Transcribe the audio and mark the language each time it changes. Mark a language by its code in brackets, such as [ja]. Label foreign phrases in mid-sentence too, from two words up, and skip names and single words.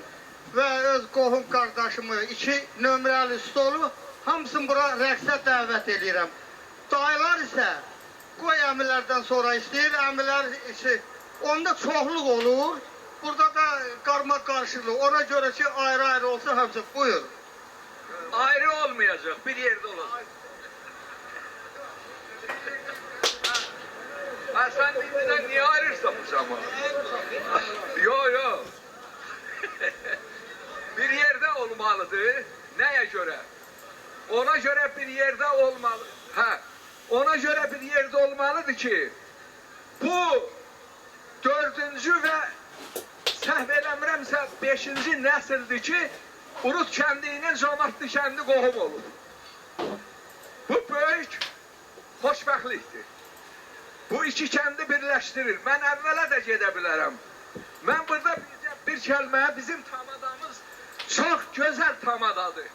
[az] Və öz qohum qardaşımı, 2 nömrəli stolu hamısını bura rəqsə dəvət edirəm. Dayılar isə qoy əmilərdən sonra istəyir, əmilər işi onda çoxluq olur. Burada da qarmaq qarşılıq. Ona görə ki, ayrı-ayrı olsa hamısı. Buyur. [tr] Ayrı olmayacak, bir yerde olacak. Ha sen bizden niye ayrırsan bu zaman? Yo. Bir yerde olmalıdır. Neye göre? Ona göre bir yerde olmalı. Ona göre bir yerde olmalıdır ki bu 4. [az] ve səhv eləmirəmsə 5-ci nəsildir ki, Urut kəndinin Camaatlı kəndi qohum olur. Bu böyük xoşbəxtlikdir. Bu 2 kəndi birləşdirir. Mən əvvələ də gedə bilərəm. Mən burada bir kəlmə, bizim tamadamız çox gözəl tamadadır.